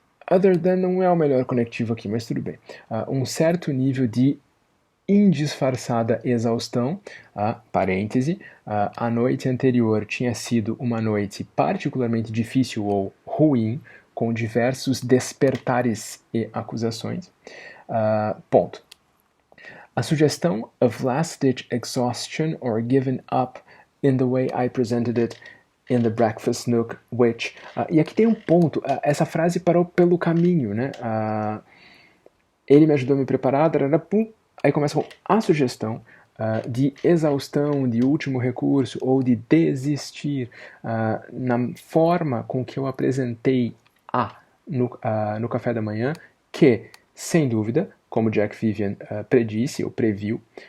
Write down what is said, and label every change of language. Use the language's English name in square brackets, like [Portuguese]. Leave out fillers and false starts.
[English] Other than [Portuguese] não é o melhor conectivo aqui, mas tudo bem. Um certo nível de indisfarçada exaustão, parêntese, a noite anterior tinha sido uma noite particularmente difícil ou ruim, com diversos despertares e acusações. Ponto. A sugestão [English] of last-ditch exhaustion or given up in the way I presented it in the breakfast nook, which... [Portuguese] e aqui tem um ponto, essa frase parou pelo caminho, né? Ele me ajudou a me preparar, pum, aí começa com a sugestão de exaustão, de último recurso ou de desistir na forma com que eu apresentei no café da manhã, que, sem dúvida, como Jack Vivian predisse ou previu,